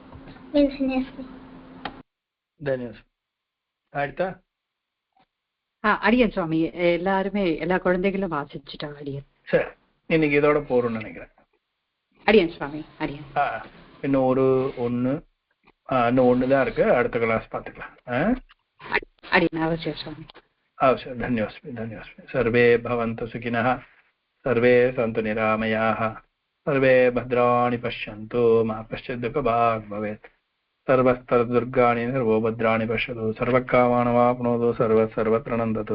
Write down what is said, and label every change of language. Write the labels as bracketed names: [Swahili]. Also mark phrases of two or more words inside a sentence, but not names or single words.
[Tamil] அடியன் சுவாமி, எல்லாருமே எல்லா குழந்தைகளும் வாசிச்சுட்டாங்க அடியன். சரி, இன்னைக்கு இதோட போறோம்னு நினைக்கிறேன். அடியன் சுவாமி. அடியன் இன்னும் ஒண்ணுதான் இருக்கு. அடுத்த கிளாஸ் பாத்துக்கலாம். அடியன் அவசியம் சுவாமி. [Sanskrit] अवश्य. धन्योस्मि. सर्वे भवन्तु सुखिनः, सर्वे सन्तु निरामयाः, सर्वे भद्राणि पश्यन्तु, मा कश्चित् दुःखभाग् भवेत्. सर्वस्तरदुर्गाणि सर्वो भद्राणि पश्यतु, सर्वकामानवाप्नोतु, सर्वत्र नन्दतु.